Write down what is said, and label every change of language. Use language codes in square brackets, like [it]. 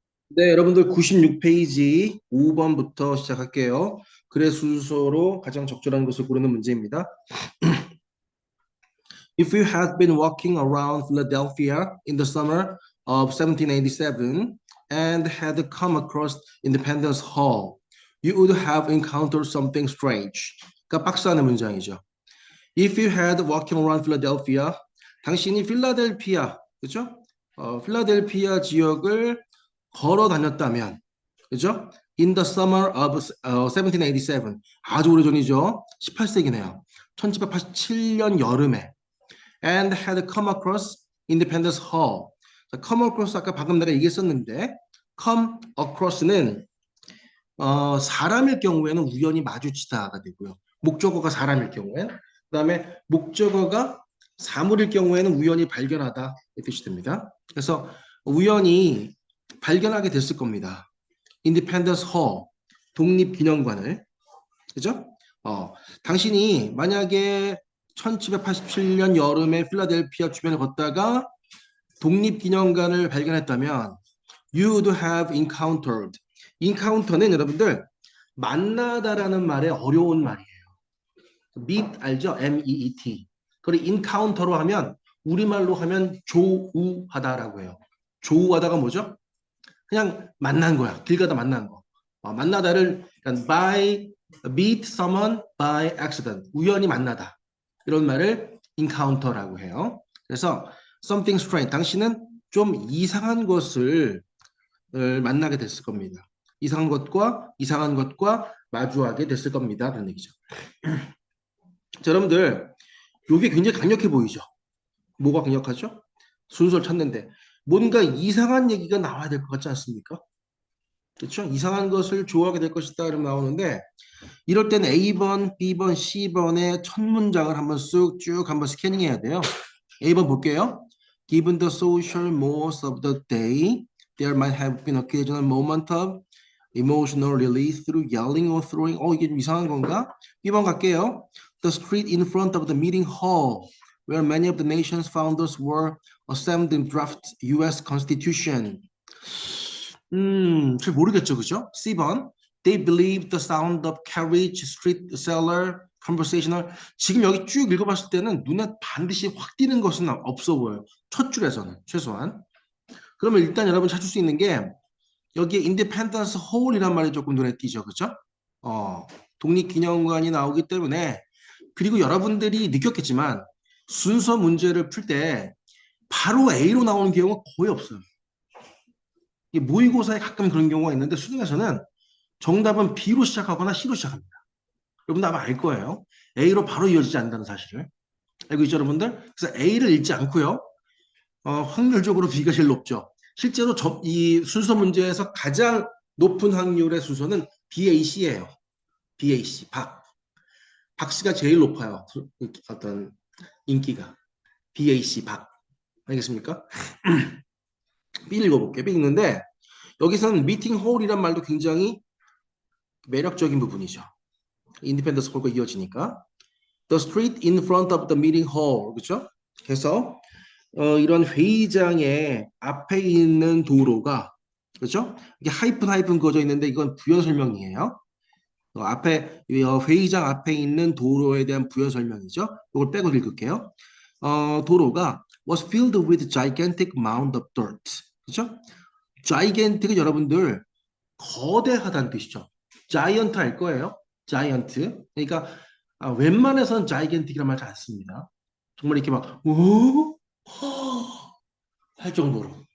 [ko] 네, 여러분들 96페이지 5번부터 시작할게요. 글의 순서로 가장 적절한 것을 고르는 문제입니다. [en] If you had been walking around Philadelphia in the summer of 1787 and had come across Independence Hall, you would have encountered something strange. [ko] 그러니까 박스하는 문장이죠. [en] If you had walking around Philadelphia, [ko] 당신이 필라델피아, 그렇죠? 필라델피아 지역을 걸어 다녔다면, 그죠? [en] In the summer of 1787, [ko] 아주 오래전이죠. 18세기네요. 1787년 여름에, [en] and had come across Independence Hall. [ko] 자, come across 아까 방금 내가 얘기했었는데, come across는 사람일 경우에는 우연히 마주치다가 되고요. 목적어가 사람일 경우엔, 그다음에 목적어가 사물일 경우에는 우연히 발견하다 이 뜻이 됩니다. 그래서 우연히 발견하게 됐을 겁니다. 인디펜던스 홀, 독립기념관을. 그죠? 당신이 만약에 1787년 여름에 필라델피아 주변을 걷다가 독립기념관을 발견했다면 [en] you would have encountered. [ko] encounter는 여러분들 만나다라는 말의 어려운 말이에요. meet 알죠? meet. 그리고 encounter로 하면 우리말로 하면 조우하다라고 해요. 조우하다가 뭐죠? 그냥 만난 거야. 길 가다 만난 거. 만나다를 그러니까 [en] by meet someone by accident. [ko] 우연히 만나다. 이런 말을 encounter라고 해요. 그래서 [en] something strange. [ko] 당신은 좀 이상한 것을 만나게 됐을 겁니다. 이상한 것과 마주하게 됐을 겁니다. 그런 얘기죠. 자, 여러분들 이게 굉장히 강력해 보이죠? 뭐가 강력하죠? 순서를 찾는데 뭔가 이상한 얘기가 나와야 될 것 같지 않습니까? 그렇죠? 이상한 것을 좋아하게 될 것이다 이러면 나오는데 이럴 때는 A번, B번, C번의 첫 문장을 한번 쭉 한번 스캐닝해야 돼요. A번 볼게요. [en] Given the social modes of the day, there might have been occasional moment of emotional release through yelling or throwing. [ko] 이게 좀 이상한 건가? B번 갈게요. [en] The street in front of the meeting hall, where many of the nation's founders were assembled in draft U.S. [ko] Constitution. 잘 모르겠죠, 그죠? C번. [en] They believed the sound of carriage, street seller, conversational. [ko] 지금 여기 쭉 읽어봤을 때는 눈에 반드시 확 띄는 것은 없어 보여요. 첫 줄에서는 최소한. 그러면 일단 여러분 찾을 수 있는 게 여기에 인디펜던스 홀이란 말이 조금 눈에 띄죠, 그죠? 독립기념관이 나오기 때문에 그리고 여러분들이 느꼈겠지만 순서 문제를 풀 때 바로 A로 나오는 경우가 거의 없어요. 모의고사에 가끔 그런 경우가 있는데 수능에서는 정답은 B로 시작하거나 C로 시작합니다. 여러분들 아마 알 거예요. A로 바로 이어지지 않는다는 사실을. 알고 있죠, 여러분들? 그래서 A를 읽지 않고요. 확률적으로 B가 제일 높죠. 실제로 이 순서 문제에서 가장 높은 확률의 순서는 BAC예요. BAC, 박 씨가 제일 높아요. 어떤 인기가. BAC, 박. 알겠습니까? B 읽어볼게요. B 읽는데 여기서는 미팅 홀이란 말도 굉장히 매력적인 부분이죠. 인디펜던스 홀과 이어지니까. [en] The street in front of the meeting hall. [ko] 그렇죠? 그래서 이런 회의장의 앞에 있는 도로가 그렇죠? 이게 하이픈 그어져 있는데 이건 부연 설명이에요. 앞에 회의장 앞에 있는 도로에 대한 부연 설명이죠. 이걸 빼고 읽을게요. 도로가 [en] was filled with gigantic mound of dirt. [ko] 그렇죠? gigantic은 여러분들 거대하다는 뜻이죠. giant 알 거예요. giant. 그러니까 웬만해서는 gigantic이라는 말 잘 안 씁니다. 정말 이렇게 막 오, 할 정도로.